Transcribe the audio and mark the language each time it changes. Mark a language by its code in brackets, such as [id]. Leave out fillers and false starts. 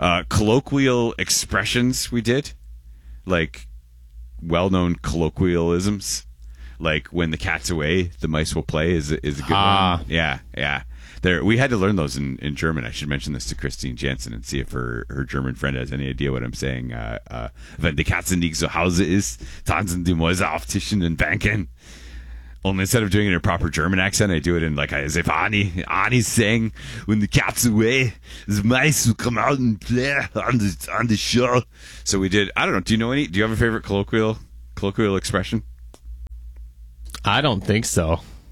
[en] Colloquial expressions we did, like well-known colloquialisms, like when the cat's away, the mice will play. Is a good one. Yeah. There, we had to learn those in German. I should mention this to Christine Jansen and see if her German friend has any idea what I'm saying. [de] Wenn die Katze nicht zu Hause ist, tanzen die Mäuse auf Tischen und Bänken. [en] Only instead of doing it in a proper German accent, I do it in like as if Annie sang, when the cat's away, the mice will come out and play on the show. So we did, I don't know, do you have a favorite colloquial expression? I don't think so.